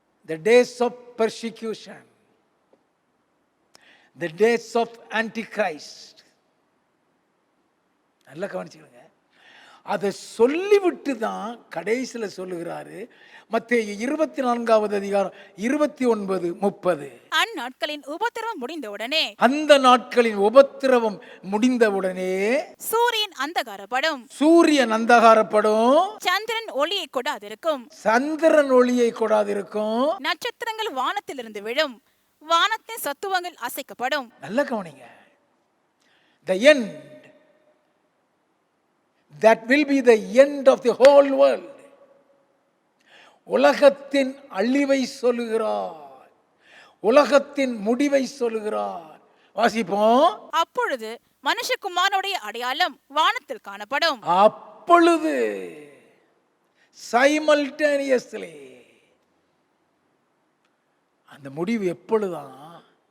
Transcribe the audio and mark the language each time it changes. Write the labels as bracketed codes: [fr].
[en] The days of persecution, the days of Antichrist. [ta] நல்லா கவனிச்சுக்கோங்க. அதை சொல்லிவிட்டு தான் கடைசியில் சொல்லுகிறாரு. மத்தேயு 24வது அதிகாரம் 29, 30. அந்நாட்களின் உபத்திரவம் முடிந்தவுடனே அந்த நாட்களின் உபத்திரவம் முடிந்தவுடனே சூரியன் அந்தகாரப்படும், சூரியன் அந்தகாரப்படும், சந்திரன் ஒளியை கொடாதிருக்கும், சந்திரன் ஒளியை கொடாதிருக்கும், நட்சத்திரங்கள் வானத்திலிருந்து விழும், வானத்தின் சத்துவங்கள் அசைக்கப்படும். நல்ல கவனிங்க. [en] The end, that will be the end of the whole world. [ta] உலகத்தின் அழிவை சொல்லுகிறார், உலகத்தின் முடிவை சொல்லுகிறார். வாசிப்போம். அப்பொழுது மனுஷகுமாரனுடைய அடையாளம் வானத்தில் காணப்படும். அப்பொழுது simultaneously அந்த முடிவு எப்பொழுதுதான்?